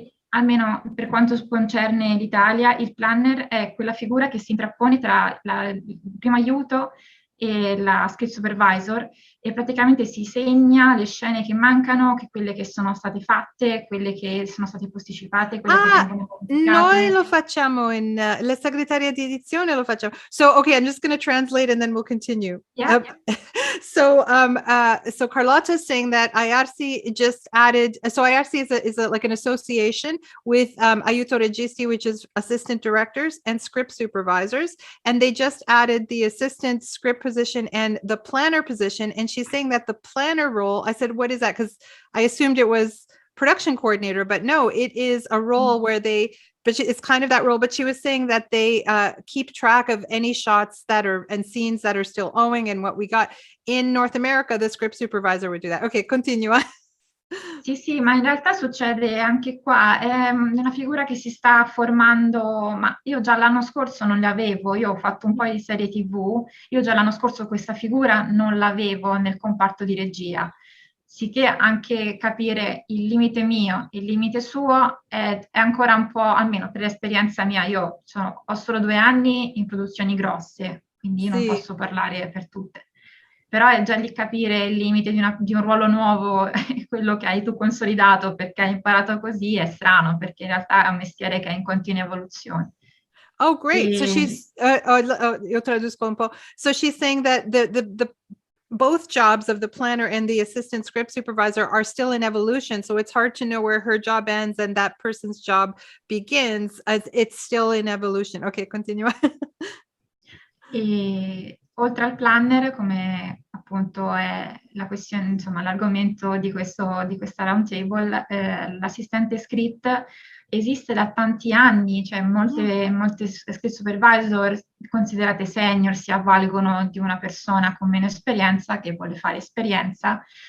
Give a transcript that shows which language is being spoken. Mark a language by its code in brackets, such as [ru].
[it] almeno per quanto concerne l'Italia, il planner è quella figura che si intrappone tra il primo aiuto e la Script Supervisor, e praticamente si segna le scene che mancano, che quelle che sono state fatte, quelle che sono state posticipate, quelle che vengono pubblicate. Noi lo facciamo la segretaria di edizione lo facciamo. [en] So, okay, I'm just going to translate and then we'll continue. Yeah. So Carlotta is saying that AIARSE just added, so AIARSE is like an association with Aiuto Registi, which is assistant directors, and script supervisors, and they just added the assistant script position and the planner position. And she's saying that the planner role, I said, what is that? Because I assumed it was production coordinator, but no, it is a role where it's kind of that role, but she was saying that they keep track of any shots and scenes that are still owing, and what we got in North America, the script supervisor would do that. [it] Okay, continua. Sì, ma in realtà succede anche qua, è una figura che si sta formando, ma io già l'anno scorso non l'avevo, io ho fatto un po' di serie TV, io già l'anno scorso questa figura non l'avevo nel comparto di regia, sicché anche capire il limite mio, il limite suo è ancora un po', almeno per l'esperienza mia, io ho solo 2 anni in produzioni grosse, quindi non posso parlare per tutte. Però è già lì capire il limite di un ruolo nuovo, quello che hai tu consolidato perché hai imparato così, è strano, perché in realtà è un mestiere che è in continua evoluzione. [en] Oh, great. So she's, [it] io tradusco un po'. [en] So she's saying that the both jobs of the planner and the assistant script supervisor are still in evolution. So it's hard to know where her job ends and that person's job begins, as it's still in evolution. [it] Okay, continua. E oltre al planner, come appunto è la questione, insomma, l'argomento di questa roundtable, l'assistente script esiste da tanti anni, cioè molte script supervisor considerate senior si avvalgono di una persona con meno esperienza che vuole fare esperienza,